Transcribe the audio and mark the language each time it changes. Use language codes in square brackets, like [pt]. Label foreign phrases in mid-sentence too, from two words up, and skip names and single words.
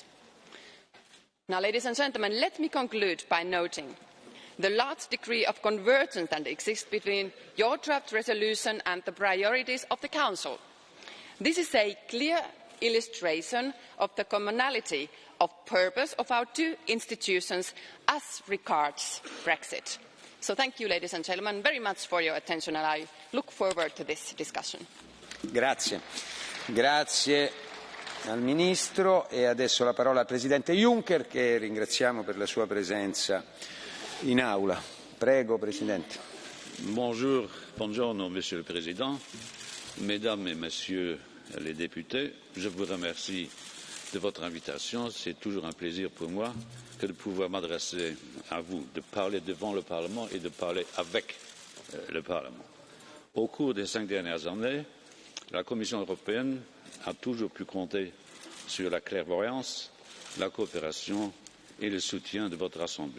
[en] Now, ladies and gentlemen, let me conclude by noting the large degree of convergence that exists between your draft resolution and the priorities of the Council. This is a clear illustration of the commonality of purpose of our two institutions as regards Brexit. So thank you, ladies and gentlemen, very much for your attention, and I look forward to this discussion. [it] Grazie. Grazie al Ministro e adesso la parola al Presidente Juncker, che ringraziamo per la sua presenza in aula. Prego, Presidente. Buongiorno, [fr] Monsieur le Président, Mesdames et Messieurs les députés. Je vous remercie de votre invitation. C'est toujours un plaisir pour moi que de pouvoir m'adresser à vous, de parler devant le Parlement et de parler avec le Parlement. Au cours des 5 dernières années, la Commission européenne a toujours pu compter sur la clairvoyance, la coopération et le soutien de votre Assemblée.